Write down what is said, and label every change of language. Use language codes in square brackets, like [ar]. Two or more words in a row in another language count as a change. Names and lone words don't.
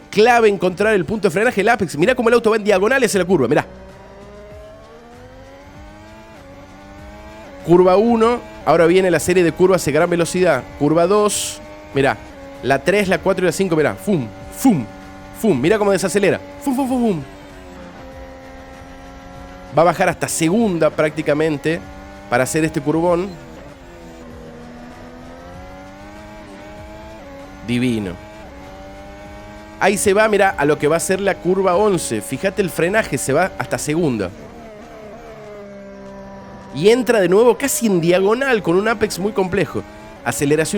[es] Clave encontrar el punto de frenaje, el apex. Mirá cómo el auto va en diagonal hacia la curva, mirá. Curva 1, ahora viene la serie de curvas de gran velocidad. Curva 2, mirá. La 3, la 4 y la 5, mirá. Fum, fum, fum. Mirá cómo desacelera. Fum, fum, fum, fum. Va a bajar hasta segunda prácticamente para hacer este curvón. Divino. Ahí se va, mirá, a lo que va a ser la curva 11. Fíjate el frenaje, se va hasta segunda. Y entra de nuevo casi en diagonal con un apex muy complejo.